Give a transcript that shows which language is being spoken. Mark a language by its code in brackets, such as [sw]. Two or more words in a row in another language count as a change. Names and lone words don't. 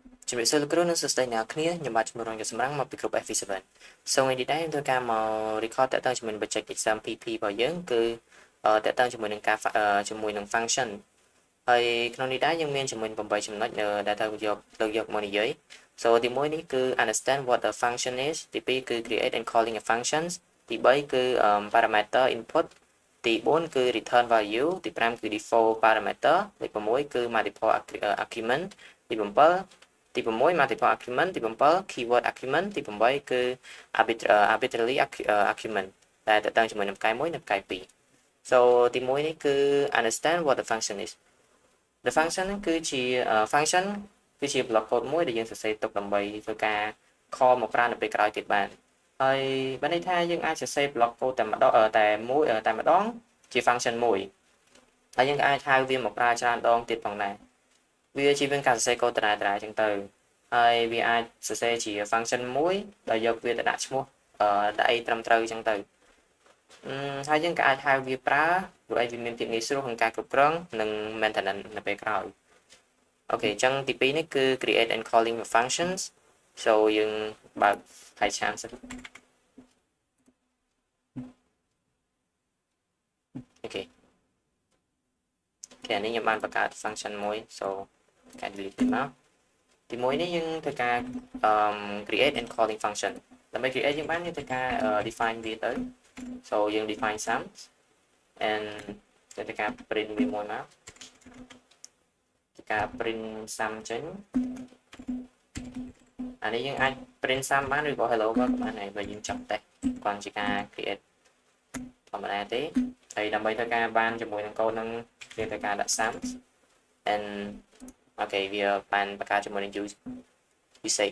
[km] ជំរាបសួរលោកគ្រូនិងសួស្តីអ្នកគ្នាខ្ញុំបាទជំនួសរងយុសម្រាប់មកពីក្រុម FV7 so ថ្ងៃនេះដែរខ្ញុំធ្វើការមក record តាក់ទងជាមួយនឹង [en] project exam PP [km] របស់យើងគឺតាក់ទងជាមួយនឹងការជាមួយនឹង function ហើយក្នុងនេះដែរយើងមានជាមួយនឹង8ចំណុចដែលត្រូវយកមកនិយាយ so ទី1នេះគឺ understand [en] what the function is [km] ទី2គឺ [en] create and calling a functions [km] ទី3គឺ [en] parameter input [km] ទី4គឺ [en] return value [km] ទី5គឺ [en] default parameter [km] ទី6គឺ [en] multiple argument [km] ទី7ទី6 [en] multiple argument ទី7 keyword argument [km] ទី8គឺ [en] arbitrary [km] argument ដែលតើតើជាមួយនឹងផ្កាយ1និងផ្កាយ2 so ទី1នេះគឺ [en] understand what the function is the function [km] គឺជា function គឺជា [en] block code [km] មួយដែលយើងសរសេរទុកដើម្បី ធ្វើការ call មកប្រើនៅពេលក្រោយទៀតបានហើយបានន័យថាយើងអាចសរសេរ [en] block code [km] តែម្ដងជា function មួយហើយ យើងអាចហៅវាមកប្រើច្រើនដងទៀតផងដែរវាជាការសរសេរកូដតារាចឹងទៅហើយវាអាចសរសេរជា function មួយដោយយកវាទៅដាក់ឈ្មោះដាក់អីត្រឹមត្រូវចឹងទៅហើយយើងក៏អាចហៅវាប្រើព្រោះអីវាមានភាពងាយស្រួលក្នុងការគ្រប់គ្រងនិង maintenance នៅពេលក្រោយអូខេអញ្ចឹងទី2នេះគឺ [en] create and calling functions [km] so យើងបើក PyCharm សិន អូខេអានេះខ្ញុំបានបង្កើត function មួយ so ការ delete មកទី1នេះយើងធ្វើការ [en] create and calling function [km] ដើម្បី create យើងបានយើងធ្វើការ define វាទៅ so យើង [en] define sum and [km] ធ្វើការ print វាមួយមកធ្វើការ [en] print sum [km] ចេញ អានេះយើងអាច [en] print sum [km] បានឬក៏ hello ក៏បានហើយបើយើងចង់តេស្តគាត់ជាការ create ធម្មតាទេហើយដើម្បី ធ្វើការបានជាមួយនឹងកូដនឹងយើងធ្វើការដាក់ [en] sum and [km] អូខេវាបានបង្កើតជាមួយនឹង usage